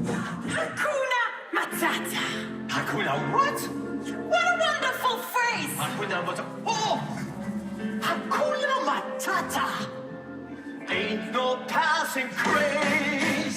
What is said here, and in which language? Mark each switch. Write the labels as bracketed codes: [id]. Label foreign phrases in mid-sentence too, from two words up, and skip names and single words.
[sw] Hakuna Matata. [en] Hakuna what? What a wonderful phrase. [sw] Hakuna Matata. Oh! Hakuna Matata. [en] Ain't no passing craze.